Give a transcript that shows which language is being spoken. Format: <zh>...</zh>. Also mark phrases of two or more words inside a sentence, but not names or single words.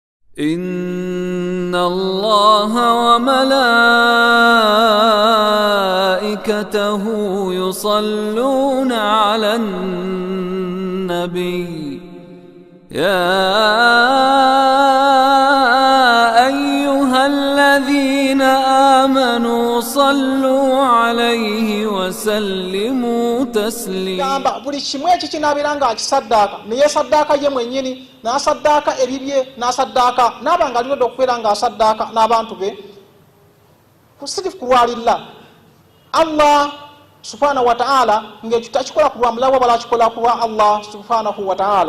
<ar>إن الله وملائكته يصلون على النبي يا أيها الذين آمنوا صلوا عليه وسلموا تسليما.</ar> <lg>buli kimwe ekikinabiranga akisaddaaka naye saddaaka ye mwennyini n'asaddaaka ebibye n'asaddaaka n'abanga alina okubeera nga asaddaaka n'abantu be kusirifu kulwalira</lg> <ar>الله سبحانه وتعالى</ar> <lg>ng'ekyo takikola ku lwa mulawa wala akikola ku lwa</lg> <ar>الله سبحانه وتعالى.</ar>